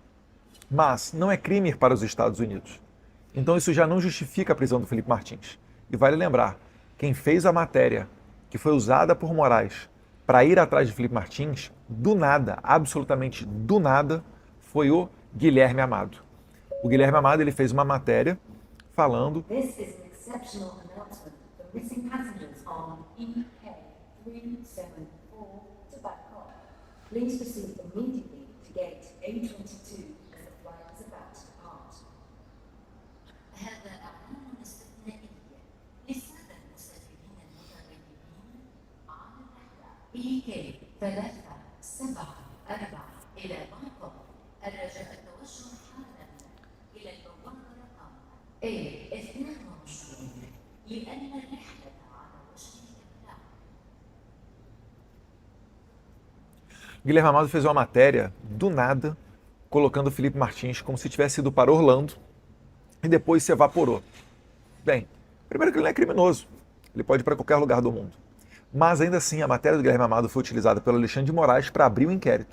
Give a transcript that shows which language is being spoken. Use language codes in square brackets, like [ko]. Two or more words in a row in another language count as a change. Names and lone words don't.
[pt] Mas não é crime ir para os Estados Unidos. Então isso já não justifica a prisão do Felipe Martins. E vale lembrar, quem fez a matéria que foi usada por Moraes para ir atrás de Felipe Martins, do nada, absolutamente do nada, foi o Guilherme Amado. O Guilherme Amado ele fez uma matéria falando... [en] This is an exceptional announcement for missing passengers on EK374 to Bangkok. Please proceed immediately to gate A22 as the flight is about to depart. [ar] هذا إعلان استثنائي للسادة المسافرين المتغيرين على الرحلة EK 374 إلى بانكوك. الرجاء التوجه حالا إلى البوابة رقم A22 لأن الرحلة على وشك الإقلاع. [pt] Guilherme Amado fez uma matéria, do nada, colocando o Felipe Martins como se tivesse ido para Orlando e depois se evaporou. Bem, primeiro que ele não é criminoso, ele pode ir para qualquer lugar do mundo. Mas ainda assim, a matéria do Guilherme Amado foi utilizada pelo Alexandre de Moraes para abrir o inquérito.